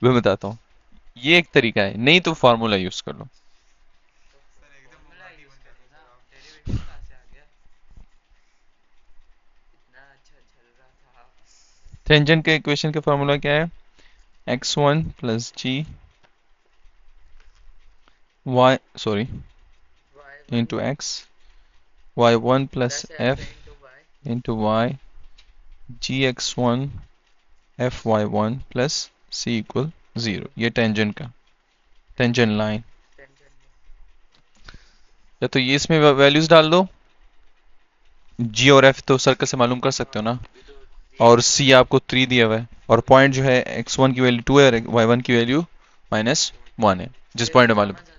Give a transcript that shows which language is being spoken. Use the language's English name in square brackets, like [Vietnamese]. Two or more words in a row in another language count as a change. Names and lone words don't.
[Hindi] मैं बताता हूँ, ये एक तरीका है, नहीं तो [English] formula use [Hindi] कर लो। सर एकदम मुंगाटी बन जाती है सर आप। डेरिवेटिव कहाँ से आ गया? इतना अच्छा चल रहा था। टेंजेंट के इक्वेशन का फार्मूला क्या है, [English] x1 plus g y sorry into x, y1 plus f into y gx1 fy1 plus c equal 0. [Hindi] ये टेंजेंट का, [English] tangent line, [Hindi] या तो ये इसमें वैल्यूज डाल दो, g और f तो सर्कल से मालूम कर सकते हो ना, और c आपको 3 दिया हुआ है, और पॉइंट जो है x1 की वैल्यू 2 है और y1 की वैल्यू -1 है, जिस पॉइंट मालूम।